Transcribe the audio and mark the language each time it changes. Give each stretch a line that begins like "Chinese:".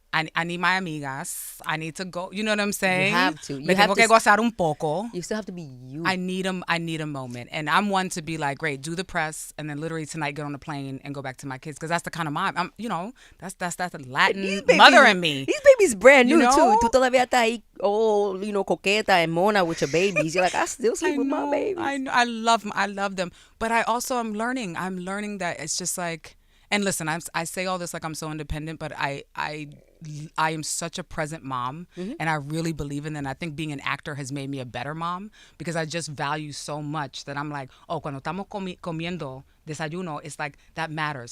English: I need my amigas. I need to go. You know what I'm saying? You have to. You
Spanish: Me
English: have to
Spanish: que gozar un poco.
English: You still have to be you. I need a moment. And I'm one to be like, great, do the press. And then literally tonight get on the plane and go back to my kids. Because that's the kind of mom. That's the Latin mother in me. These babies brand new, You know?
Spanish: too. Tú todavía estás ahí, coqueta and mona
English: with your babies. You're like, I still sleep with my babies. I love them. But I also am learning. I'm learning that it's just like, and listen, I say all this like I'm so independent, but I am such a present mom, and I really believe in that. And I think being an actor has made me a better mom because I just value so much that I'm like, oh,
Spanish: cuando estamos comiendo desayuno,
English: it's like that matters.